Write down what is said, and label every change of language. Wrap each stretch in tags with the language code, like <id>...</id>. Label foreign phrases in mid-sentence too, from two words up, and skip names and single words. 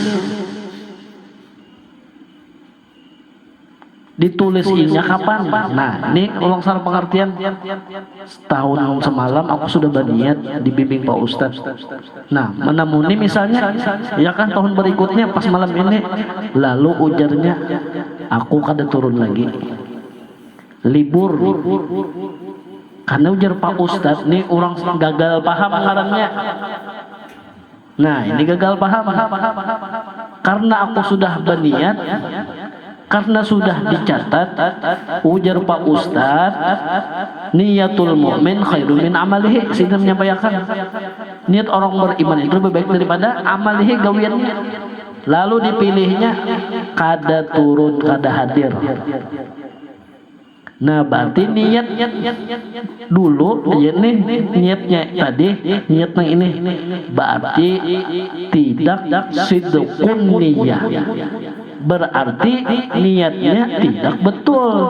<id>Ditulisnya kapan? Nah, ini ulang salah pengertian. Setahun semalam aku sudah berniat dibimbing Pak Ustadz.</id> <bjn>Nah, menamuni misalnya, ya kan tahun berikutnya pas malam ini, lalu ujarnya, aku kada turun lagi, libur. Karena ujar Pak Ustadz, nih orang gagal paham ngarannya.</bjn> <id>Nah, ini gagal paham. Karena aku sudah berniat.</id> <bjn>Karena sudah dicatat, ujar Pak Ustadz,</bjn> <ar>niyatul mu'min khairun min amalihi.</ar> <id>Sehingga menyampaikan niat orang beriman itu lebih baik daripada amalihi gawiannya.</id> <bjn>Lalu dipilihnya kada turun, kada hadir.</bjn> <id>Nah berarti niat dulu nih niatnya tadi niat yang ini berarti tidak</id> <ar>sidqun niyah.</ar> <id>Berarti niatnya tidak betul.</id>